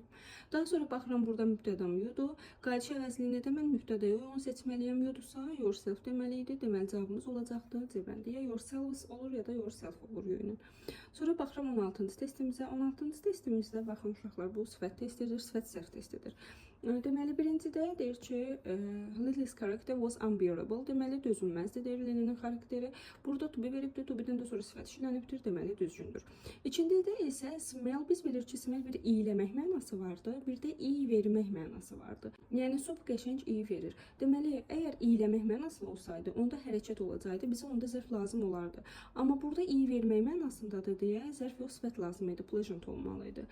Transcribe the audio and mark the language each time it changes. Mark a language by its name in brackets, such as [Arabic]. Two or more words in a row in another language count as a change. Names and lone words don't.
[Azerbaijani] Daha sonra baxıram, burada mübtədam yudur. Qayıdış əvəzliyində də mən mübtədəyə uyğun seçməliyəm. Yudursa, yourself deməliydi. Deməli, cavabımız olacaqdır. C bəndi. Ya yourselves olur, ya da yourself olur yönü. Sonra baxıram 16-cı testimizə. 16-cı testimizdə baxın uşaqlar, bu sifət testidir, sifət sərf testidir. Deməli, birincidə deyir ki, [English] Lily's character was unbearable. [Azerbaijani] Deməli, dözülməzdir, deyir Lily'nin xarakteri. Burada [English] to be [Azerbaijani] veribdir, [English] to be- [Azerbaijani] dən də sonra sifət işlənibdir, deməli, düzgündür. İkincidə isə smell, biz bilir ki, smell bir iyləmək mənası vardı, bir də iyi vermək mənası vardı. Yəni, sop qəşəng iyi verir. Deməli, əgər iyləmək mənası olsaydı, onda hərəkət olacaqdı, bizə onda zərf lazım olardı. Amma burada iyi vermək mənasındadır deyə zərf yox, sifət lazım idi, pleasant olmalıydı.